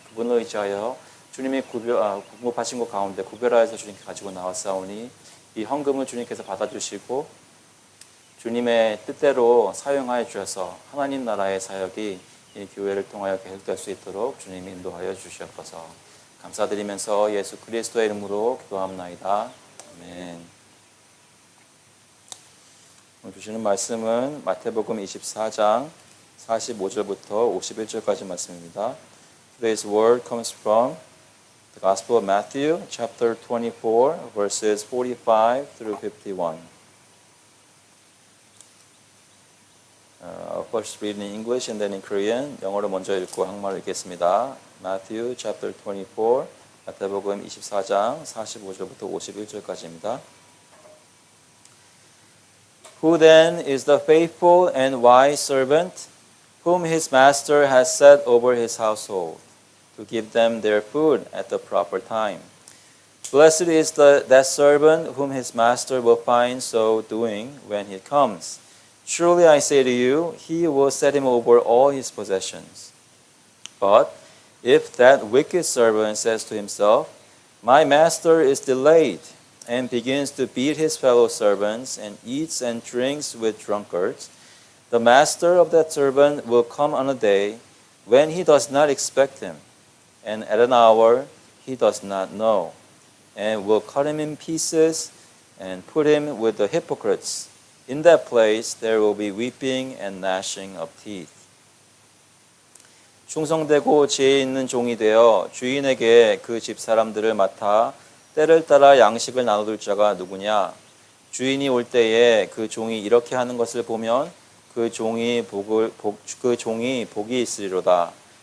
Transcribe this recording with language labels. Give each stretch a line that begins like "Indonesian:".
Korean: 그분을 의지하여 주님이 공급하신 것 가운데 구별하여서 주님께 가지고 나왔사오니 이 헌금을 주님께서 받아주시고 주님의 뜻대로 사용하여 주셔서 하나님 나라의 사역이 이 교회를 통하여 계속될 수 있도록 주님이 인도하여 주시옵소서. 감사드리면서 예수 그리스도의 이름으로 기도합나이다. 아멘. 오늘 주시는 말씀은 마태복음 24장 45절부터 51절까지 말씀입니다.
English: Today's word comes from the Gospel of Matthew, chapter 24, verses 45 through 51. I'll first read in English and then in Korean.
Korean: 영어로 먼저 읽고 한국말로 읽겠습니다.
English: Matthew, chapter 24,
Korean: 마태복음 24장 45절부터 51절까지입니다.
English: Who then is the faithful and wise servant whom his master has set over his household to give them their food at the proper time? Blessed is that servant whom his master will find so doing when he comes. Truly I say to you, he will set him over all his possessions. But if that wicked servant says to himself, My master is delayed, and begins to beat his fellow servants and eats and drinks with drunkards, the master of that servant will come on a day when he does not expect him, and at an hour he does not know, and will cut him in pieces and put him with the hypocrites. In that place there will be weeping and gnashing of teeth.
Korean: 충성되고 지혜 있는 종이 되어 주인에게 그 집 사람들을 맡아 때를 따라 양식을 나눠줄 자가 누구냐? 주인이 올 때에 그 종이 이렇게 하는 것을 보면 그 종이 복이 있으리로다.